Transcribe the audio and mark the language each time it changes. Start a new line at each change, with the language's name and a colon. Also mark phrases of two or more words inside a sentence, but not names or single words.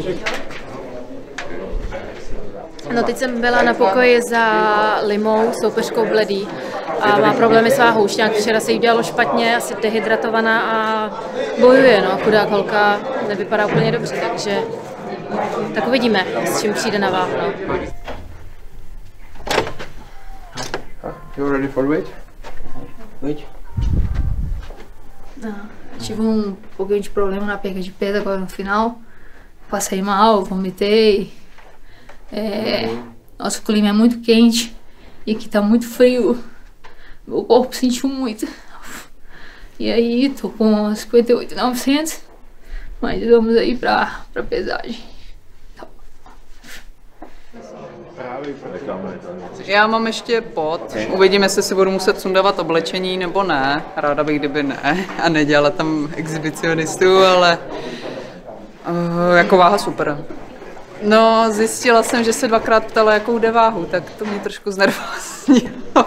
Czech: No, teď jsem byla na pokoji za Limou, soupeřkou Bledý, a má problémy s váhou. Už nějak včera se jí dělalo špatně, asi dehydratovaná a bojuje, no, chudák holka, nevypadá úplně dobře, takže tak uvidíme, s čím přijde na váhu, no.
English: You ready for weight? Weight?
Portuguese: Não, tive pouquinho de problema na perca de peso agora no final. Passei mal, vomitei. Nosso clima é muito quente e aqui tá muito frio. Meu corpo sentiu muito. E aí, tô com 58.900, mas vamos aí pra pesagem.
Czech: Já mám ještě pot. Uvidíme, jestli si budu muset sundávat oblečení nebo ne. Ráda bych, kdyby ne. A nedělala tam exhibicionistu, ale jako váha super. No, zjistila jsem, že se dvakrát ptala, jakou jde váhu, tak to mě trošku znervoznilo.